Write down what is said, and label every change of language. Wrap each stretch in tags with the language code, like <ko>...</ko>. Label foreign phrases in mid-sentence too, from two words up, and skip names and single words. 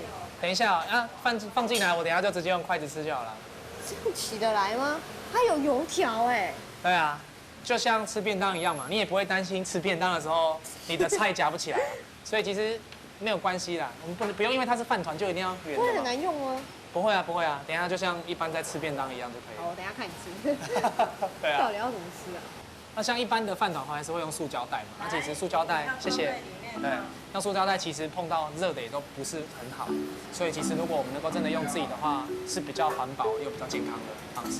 <zh>等一下放進來，我等一下就直接用筷子吃就好了。這樣起得來嗎？它有油條哎。對啊，就像吃便當一樣嘛，你也不會擔心吃便當的時候你的菜夾不起來，所以其實沒有關係啦。我們不用因為它是飯團就一定要圓的。會很難用嗎？不會啊，等一下就像一般在吃便當一樣就可以了。好，我等一下看你吃。對啊。到底要怎麼吃啊？那像一般的飯團還是會用塑膠袋嘛，那其實塑膠袋，謝謝。 对，像塑胶袋其实碰到热的也都不是很好，所以其实如果我们能够真的用自己的话，是比较环保又比较健康的方式。</zh>